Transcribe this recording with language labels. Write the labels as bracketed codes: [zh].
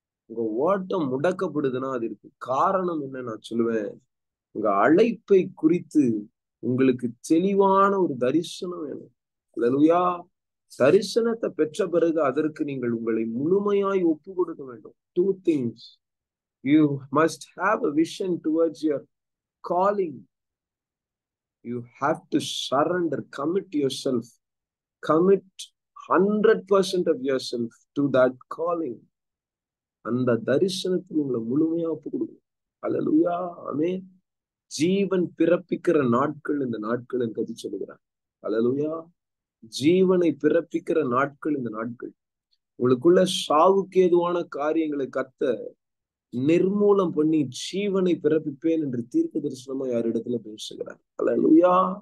[ta] உங்க ஓட்டம் முடக்கப்படுதுன்னா அது இருக்கு காரணம் என்ன நான் சொல்லுவேன். உங்க அழைப்பை குறித்து உங்களுக்கு தெளிவான ஒரு தரிசனம் வேணும். அல்லேலூயா. தரிசனத்தை பெற்ற பிறகு அதற்கு நீங்கள் உங்களை முழுமையாய் ஒப்பு கொடுக்க வேண்டும். [en] 2 things. You must have a vision towards your calling. You have to surrender, commit yourself, commit 100% of yourself to that calling. [ta] அந்த தரிசனத்தில் உங்களை முழுமையா ஒப்பு கொடுக்கணும். அல்லேலூயா. ஆமென். ஜீவன் பிறப்பிக்கிற நாட்கள் இந்த நாட்கள் என்று சொல்லுகிறார். அல்லேலூயா. ஜீவனை பிறப்பிக்கிற நாட்கள் இந்த நாட்கள். உங்களுக்குள்ள சாவுக்கு ஏதுவான காரியங்களை கர்த்தர் நிர்மூலம் பண்ணி ஜீவனை பிறப்பிப்பேன் என்று தீர்க்க தரிசனமா யாரிடத்துல பேசுகிறார். அல்லேலூயா.